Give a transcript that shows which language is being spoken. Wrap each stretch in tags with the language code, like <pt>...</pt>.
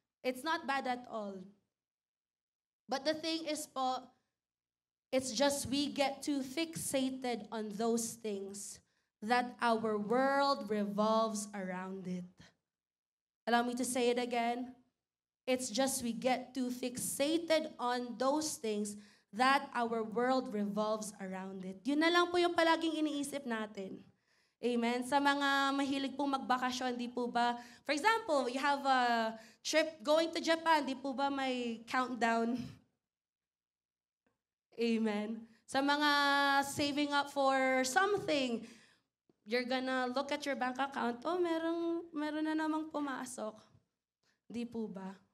<en>It's not bad at all. But the thing is po, it's just we get too fixated on those things that our world revolves around it. Allow me to say it again. It's just we get too fixated on those things that our world revolves around it.</en> <tl>Yun na lang po yung palaging iniisip natin. Amen? Sa mga mahilig pong magbakasyon, di po ba?</tl> <en>For example, you have a trip going to Japan,</en> <tl>di po ba</tl> <en>may countdown? Amen? Sa mga saving up for something, you're gonna look at your bank account, oh,</en> <tl>meron na namang pumasok. Di po ba?</tl>